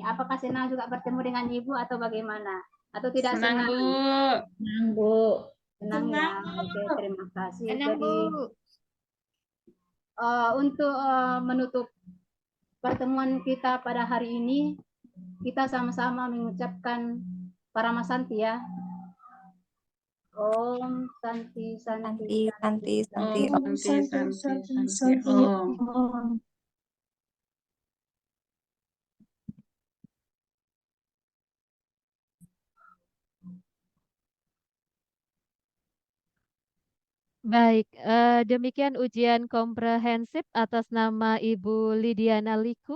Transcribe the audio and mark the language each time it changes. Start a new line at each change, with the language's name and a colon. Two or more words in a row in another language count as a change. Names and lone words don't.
Indonesian: Apakah senang juga bertemu dengan Ibu atau bagaimana? Atau tidak Senang, senang? Bu. Senang, Bu. Senang ya. Oke, terima kasih. Senang, Jadi untuk menutup pertemuan kita pada hari ini, kita sama-sama mengucapkan Paramasanti ya.
Sanskrit: Om Santi Santi Santi, Santi, Om Santi. Santi, Santi, Om.
Indonesian: Baik, demikian ujian komprehensif atas nama Ibu Lidiana Liku.